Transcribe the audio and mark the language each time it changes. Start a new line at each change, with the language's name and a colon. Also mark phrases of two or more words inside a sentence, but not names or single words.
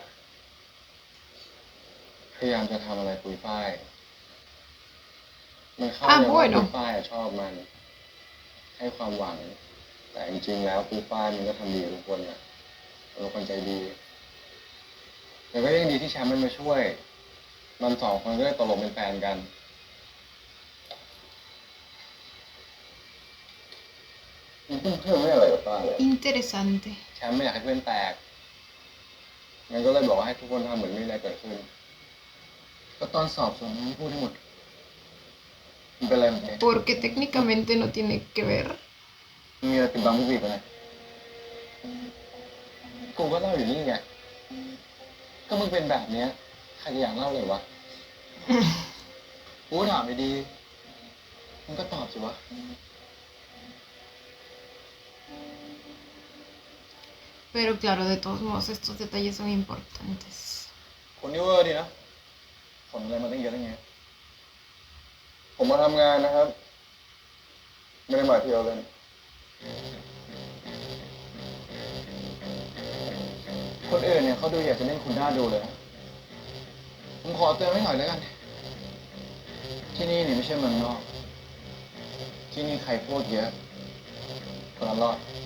Thai: พยายามจะทำอะไรปุยฝ้ายมันเข้าใจว่าปุยฝ้ายอะชอบมัน ให้ความหวัง แต่จริงๆแล้วปุยฝ้ายมันก็ทำดีกับทุกคนอะเป็นคนใจดีแต่ก็ยังดีที่แชมป์มันมาช่วย มันสองคนก็ได้ตกลงเป็นแฟนกัน เพื่อนไม่อะไรกับป้าเลย
Spanish: Interesante.
Thai: แชมป์ไม่อยากให้เพื่อนแตกงั้นก็เลยบอกว่าให้ทุกคนทำเหมือนไม่มีอะไรเกิดขึ้น ก็ตอนสอบส่วนนี้พูดให้หมดมันเป็นอะไรของแก
Spanish: Porque técnicamente no tiene que ver.
Thai: มีอะไรปิดบังผู้หญิงไปไหนกูก็เล่าอยู่นี่ไง ก็มึงเป็นแบบเนี้ยใครจะอยากเล่าเลยวะ กูถามดีๆมึงก็ตอบสิวะ
Spanish: Pero claro, de todos modos, estos detalles son importantes.
Thai: คนนี้เวอร์ดีนะผลอะไรมาตั้งเยอะตั้งแยะ ผมมาทำงานนะครับ ไม่ได้มาเที่ยวเล่น คนอื่นเนี่ยเขาดูอยากจะเล่นคุณหน้าดูเลยนะผมขอเตือนไว้หน่อยแล้วกัน ที่นี่เนี่ยไม่ใช่เมืองนอก ที่นี่ใครพูดเยอะคนละรอด